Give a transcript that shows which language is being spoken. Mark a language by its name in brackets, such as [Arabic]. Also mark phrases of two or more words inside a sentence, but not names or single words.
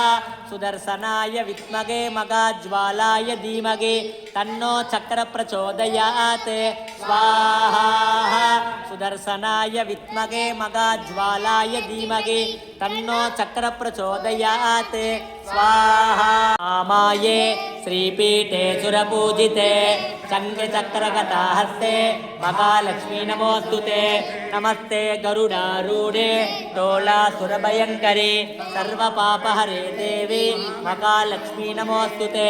[Sanskrit] सुदर्शनाय विद्महे महाज्वालाय धीमहि तन्नो चक्र प्रचोदयात्. ஸ்வாஹா. सुदर्शनाय विद्महे महाज्वालाय धीमहि तन्नो चक्र प्रचोदयात्. ஸ்வாஹா. ஆமாயே श्रीपीठे सुरपूजिते शङ्खचक्रगदाहस्ते महालक्ष्मी नमोऽस्तुते. नमस्ते गरुडारूढे तोलासुरभयङ्करी सर्वपापहरे देवी महालक्ष्मी नमोऽस्तुते.